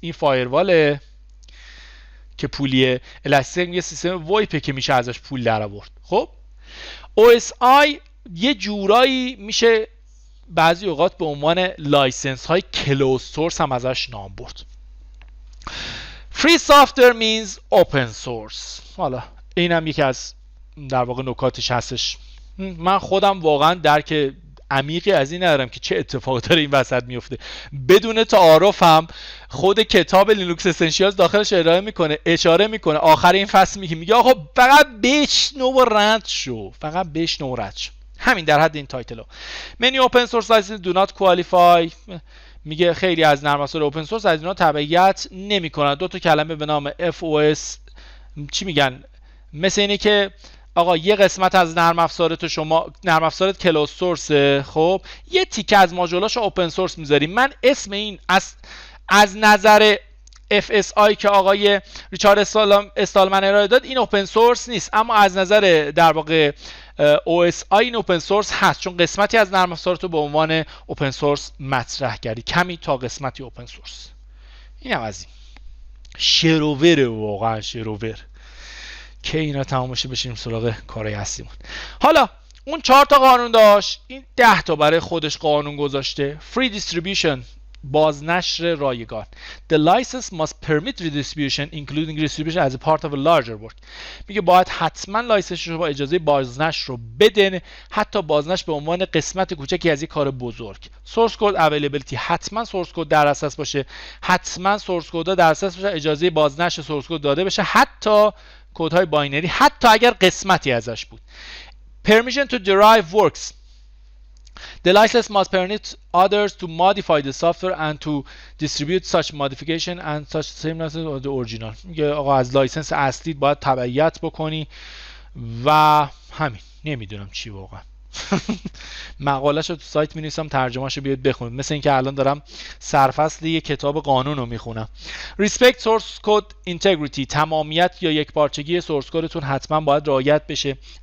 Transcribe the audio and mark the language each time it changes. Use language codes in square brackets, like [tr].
[fa] این فایرواله که پولیه، الاستیک یه سیستم وایپه که میشه ازش پول در آورد. خب OSI یه جورایی میشه بعضی اوقات به عنوان لایسنس های کلوز سورس هم ازش نام برد. [en] Free software means open source. [fa] حالا اینم یکی از در واقع نکاتش هستش. من خودم واقعا درک عمیقی از این ندارم که چه اتفاقی داره این وسط میفته. بدون تعارف هم خود کتاب لینوکس اسنشیالز داخلش اشاره میکنه آخر این فصل میگه آقا فقط بشنو و رد شو، فقط بشنو و رد شو. همین در حد این تایتلو. [en] Many open source licenses do not qualify. [fa] میگه خیلی از نرم افزار اوپن سورس از اینا تبعیت نمیکنن. دو تا کلمه به نام FOS چی میگن؟ مثل اینه که آقا یه قسمت از نرم افزارت شما، نرم افزارت کلوز سورسه، خب یه تیکه از ماژولاشو اوپن سورس میذاری. من اسم این از نظر FSI که آقای ریچارد استالمن ارائه داد این اوپن سورس نیست، اما از نظر در واقع OSI این اوپن سورس هست، چون قسمتی از نرم افزارت رو به عنوان اوپن سورس مطرح کردی، کمی تا قسمتی اوپن سورس. اینم از این شروور، واقعا شروور که اینا تمام بشه بشیم سراغ کارهای اصلیمون. حالا اون 4 تا قانون داشت، این 10 تا برای خودش قانون گذاشته. [en] Free distribution، [fa] بازنشر رایگان. [en] The license must permit redistribution including redistribution as a part of a larger work. [fa] میگه باید حتما لایسنسش رو با اجازه بازنشر رو بدن، حتی بازنشر به عنوان قسمت کوچکی از یک کار بزرگ. [en] Source code availability، [fa] حتما سورس کد در اساس باشه، حتما سورس کد در اساس باشه، اجازه بازنشر سورس کد داده بشه، حتی کدهای باینری، حتی اگر قسمتی ازش بود. [en] Permission to derive works. The license must permit others to modify the software and to distribute such modification and such same license of the original. [fa] میگه آقا از لایسنس اصلی باید تبعیت بکنی و همین. نمیدونم چی واقعا. مقاله‌شو تو سایت می‌نویسم، ترجمه‌شو بیاید بخونید. مثل اینکه الان دارم سرفصل یک کتاب قانون رو میخونم. [en] Respect source code integrity، [fa] تمامیت یا یکپارچگی سورس کدتون حتما باید رعایت بشه.